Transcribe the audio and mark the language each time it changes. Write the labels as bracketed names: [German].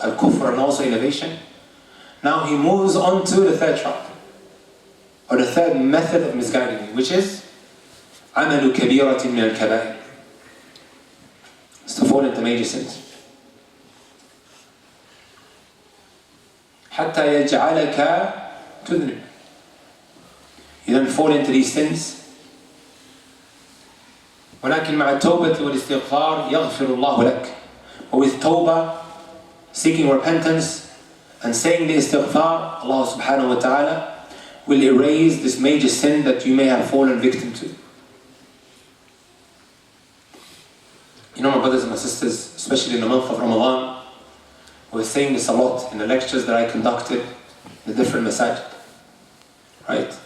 [English] Al-kufr and also innovation. Now he moves on to the third trap, or the third method of misguiding you, which is [Arabic] عمل كبيرة من الكبائر. [English] It's to fall into major sins. [Arabic] حتى يجعلك تذنب. [English] You then fall into these sins. [Arabic] ولكن مع التوبة والاستغفار يغفر الله لك. [English] But with tawbah, seeking repentance and saying the istighfar, Allah subhanahu wa ta'ala will erase this major sin that you may have fallen victim to. You know, my brothers and my sisters, especially in the month of Ramadan, we're saying this a lot in the lectures that I conducted in the different masajid. Right?